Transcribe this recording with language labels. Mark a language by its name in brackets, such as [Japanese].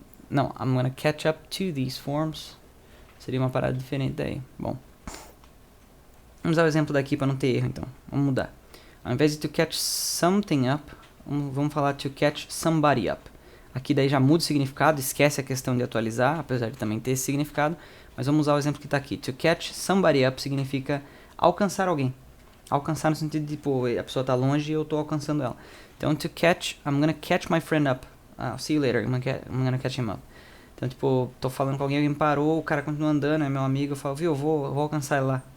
[English] No, I'm gonna catch up to these forms. [Portuguese] Seria uma parada diferente daí. Bom, vamos usar o exemplo daqui para não ter erro, então. Vamos mudar. Ao invés de to catch something up, vamos falar to catch somebody up. Aqui daí já muda o significado, esquece a questão de atualizar, apesar de também ter esse significado. Mas vamos usar o exemplo que está aqui. To catch somebody up significa alcançar alguém. Alcançar no sentido de, pô, a pessoa está longe e eu estou alcançando ela. [English] Então, to catch, I'm gonna catch my friend up. I'll see you later, I'm gonna catch him up. [Portuguese] Então, tipo, tô falando com alguém me parou, o cara continua andando, é meu amigo, eu falo, viu, eu vou alcançar ele lá.